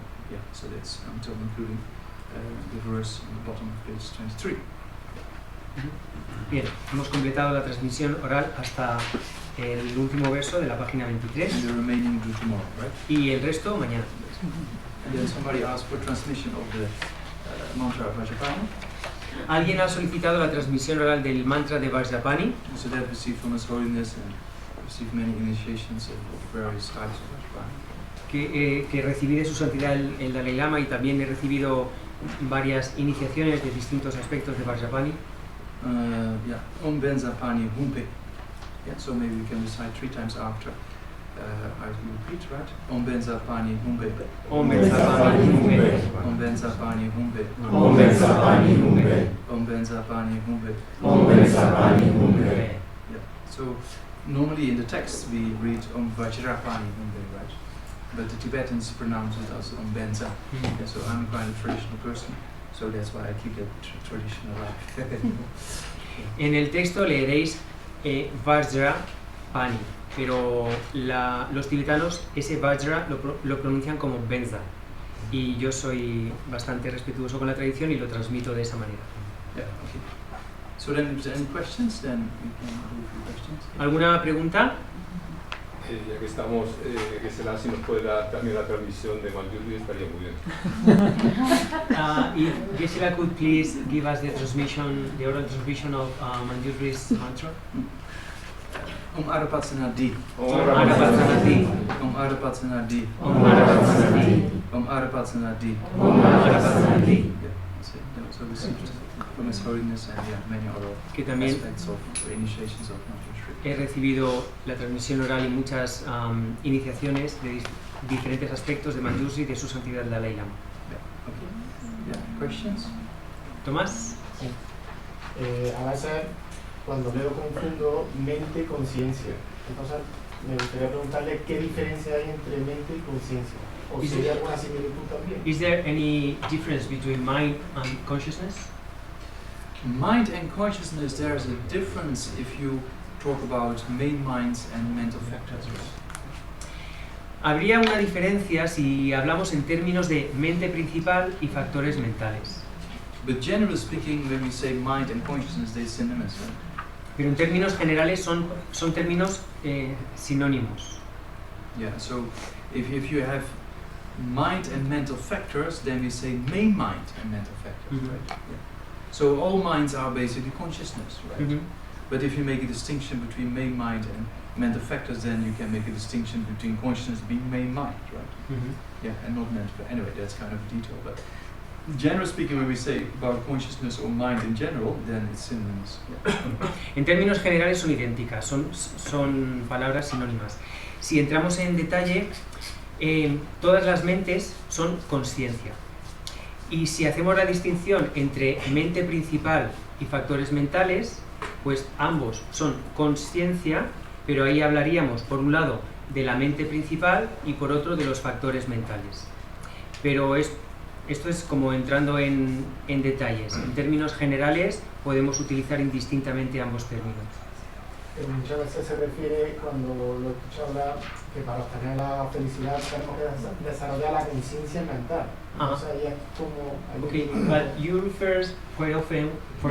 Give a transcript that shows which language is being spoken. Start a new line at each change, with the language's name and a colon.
English: Yeah, so that's until including the verse on the bottom of page 23.
Spanish: Bien, hemos completado la transmisión oral hasta el último verso de la página 23
English: And the remaining do tomorrow, right?
Spanish: y el resto mañana.
English: And then somebody asked for transmission of the mantra of Vajrapani.
Spanish: Alguien ha solicitado la transmisión oral del mantra de Vajrapani,
English: So that received from His Holiness and received many initiations of various types of Vajrapani.
Spanish: que recibí de su santidad el Dalai Lama, y también he recibido varias iniciaciones de distintos aspectos de Vajrapani.
Sanskrit: Yeah, Om Benzapani Humpe.
English: Yeah, so maybe we can recite 3 times after. I repeat, right?
Sanskrit: Om Benzapani Humpe. Om Benzapani Humpe. Om Benzapani Humpe. Om Benzapani Humpe. Om Benzapani Humpe. Om Benzapani Humpe.
English: Yeah. So normally in the text we read
Sanskrit: Om Vajrapani Humpe,
English: right? But the Tibetans pronounce it as Om Benza. Yeah, so I'm quite a traditional person, so that's why I keep that tradition alive.
Spanish: En el texto leeréis Vajrapani, pero los tibetanos ese Vajra lo pronuncian como Benza, y yo soy bastante respetuoso con la tradición y lo transmito de esa manera.
English: Yeah, okay. So then, if there's any questions, then we can do a few questions.
Spanish: ¿Alguna pregunta? Ya que estamos, que Selassie nos puede dar también la transmisión de Manjusri, estaría muy bien.
English: If Geshe-la could please give us the oral transmission of Manjusri's mantra.
Sanskrit: Om Arapatsana-di. Om Arapatsana-di. Om Arapatsana-di. Om Arapatsana-di. Om Arapatsana-di. Om Arapatsana-di.
English: Yeah, that's it. Yeah, so received from His Holiness and yeah, many other
Spanish: Que también
English: aspects of the initiations of Manjusri.
Spanish: he recibido la transmisión oral y muchas iniciaciones de diferentes aspectos de Manjusri de su santidad el Dalai Lama.
English: Yeah, okay. Yeah, questions?
Spanish: ¿Tomás? A veces cuando leo confundo mente y conciencia. Entonces me gustaría preguntarle qué diferencia hay entre mente y conciencia. ¿O si hay alguna similitud también?
English: Is there any difference between mind and consciousness? Mind and consciousness, there's a difference if you talk about main minds and mental factors.
Spanish: Habría una diferencia si hablamos en términos de mente principal y factores mentales.
English: But generally speaking, when we say mind and consciousness, they're synonymous. Right?
Spanish: Pero en términos generales son términos sinónimos.
English: Yeah, so if you have mind and mental factors, then we say main mind and mental factors, Mhm. right? Yeah. So all minds are basically consciousness, right? Ujú. But if you make a distinction between main mind and mental factors, then you can make a distinction between consciousness being main mind, right? Ujú. Yeah, and not mental. Anyway, that's kind of detail, but generally speaking, when we say about consciousness or mind in general, then it's synonyms. Yeah.
Spanish: En términos generales son idénticas, son palabras sinónimas. Si entramos en detalle, todas las mentes son consciencia. Y si hacemos la distinción entre mente principal y factores mentales, pues ambos son consciencia, pero ahí hablaríamos por un lado de la mente principal y por otro de los factores mentales. Pero esto es como entrando en detalles. En términos generales podemos utilizar indistintamente ambos términos. Muchas veces se refiere, cuando lo escucho hablar, que para obtener la felicidad tenemos que desarrollar la conciencia mental. Entonces ahí es como...
English: Okay, but you refer quite often, for